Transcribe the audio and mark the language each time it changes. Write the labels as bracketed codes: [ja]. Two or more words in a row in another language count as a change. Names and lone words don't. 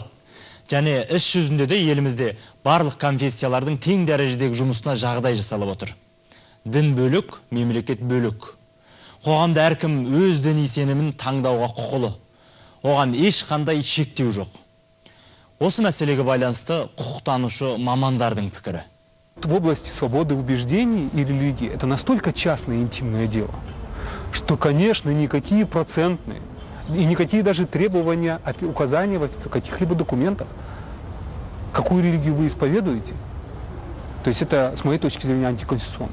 [kk] Және іс жүзінде де елімізде барлық конфессиялардың тең дәрежедегі жұмысына жағдай жасалып отыр. Дін бөлік, мемлекет бөлік. Қоғамда әркім өз діни сенімін таңдауға құқылы. Оған ешқандай шектеу жоқ. Осы мәселеге байланысты құқықтанушы мамандардың пікірі. [ru] В области свободы убеждений и религии это настолько частное и интимное дело, что, конечно, никакие процентные и никакие даже требования, указания в каких-либо документах, какую религию вы исповедуете, то есть это, с моей точки зрения, антиконституционно.